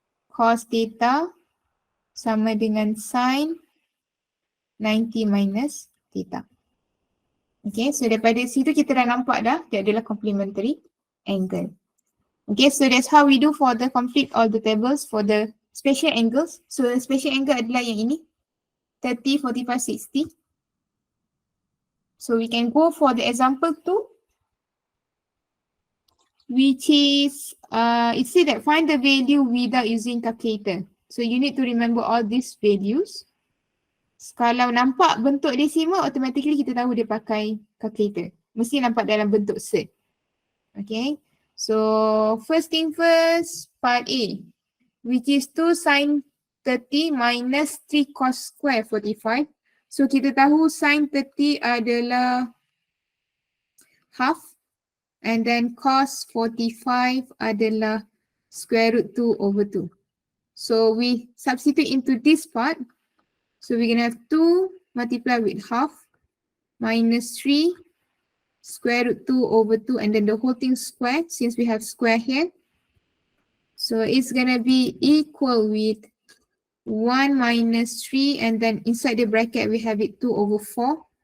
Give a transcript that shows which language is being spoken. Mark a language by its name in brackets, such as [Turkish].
[Malay] Cos theta sama dengan sin 90 minus theta. Okay, so daripada situ kita dah nampak dah dia adalah complementary angle. [English] Okay, so that's how we do for the complete all the tables for the special angles. So the special angle [Malay] adalah yang ini, [English] 30, 45, 60. So we can go for the example 2, which is, it said that find the value without using calculator. So you need to remember all these values. [Malay] Kalau nampak bentuk decimal, automatically kita tahu dia pakai calculator. Mesti nampak dalam bentuk set. [English] Okay, so first thing first, part A, which is 2 sin 30 minus 3 cos square 45. So [Malay] kita tahu [English] sin 30 adalah half, and then cos 45 adalah square root 2 over 2. So we substitute into this part. So we're gonna have 2 multiplied with half minus 3 square root 2 over 2, and then the whole thing squared since we have square here. So it's gonna be equal with 1 minus 3, and then inside the bracket we have it 2 over 4.